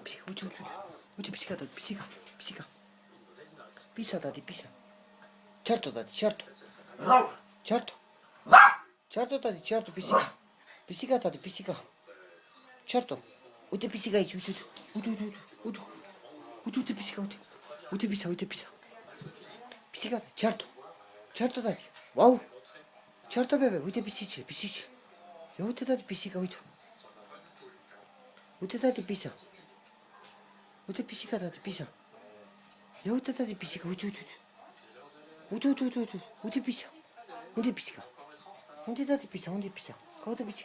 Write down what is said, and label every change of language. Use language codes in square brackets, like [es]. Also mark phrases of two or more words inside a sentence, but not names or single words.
[ro] pisica, uite, uite, uite. Uite pisica, tati, pisica, pisica. Pisa, tati, pisa. Certo, tati, certo. Certo. Certo, tati, certo, pisica. Pisica, tati, pisica. Certo. Uite pisica aici, uite, uite, uite, uite, uite. Uite, uite pisica, uite. Uite pisa, uite pisa. Pisica, tati, certo. Certo, tati. Wow. Certo, bebe, uite pisicile, pisicile. Ia uite, tati, pisica, uite. Uite, tati, pisa. Uite pisica, tati, pisa. Ia uite, tati, pisica, uite, uite, uite. Uite, uite, uite, uite. Uite pisa. Unde pisica? Unde, tati, pisa? Unde pisa? Caută pisica.